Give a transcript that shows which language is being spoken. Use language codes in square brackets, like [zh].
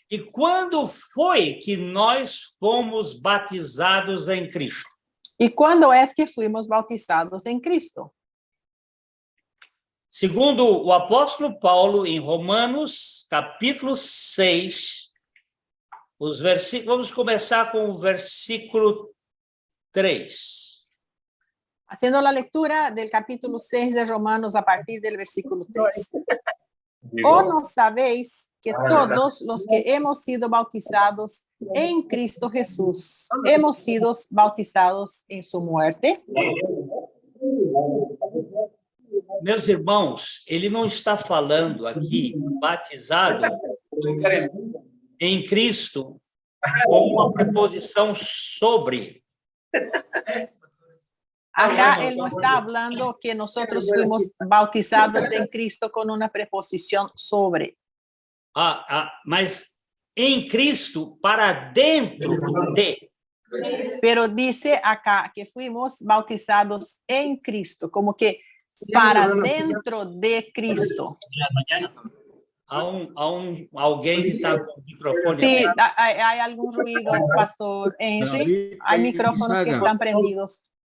[pt] E quando foi que nós fomos batizados em Cristo? [es] ¿Y cuándo es que fuimos bautizados en Cristo? [pt] Segundo o apóstolo Paulo, em Romanos, capítulo 6, os versículos, vamos começar com o versículo 3. [es] Haciendo la lectura del capítulo 6 de Romanos a partir del versículo 3. ¿O no sabéis que todos los que hemos sido bautizados en Cristo Jesús, hemos sido bautizados en su muerte. [pt] Meus irmãos, ele não está falando aqui batizado em Cristo com uma preposição sobre. [es] Acá él no está hablando que nosotros fuimos bautizados en Cristo con una preposición sobre. [pt] Mas em Cristo para dentro de. [es] Pero dice acá que fuimos bautizados en Cristo, como que para dentro de Cristo. [pt] Alguém que está com o microfone [es] Sí, [pt] aberto. [es] hay algún ruido, Pastor Henry. Hay micrófonos que están prendidos.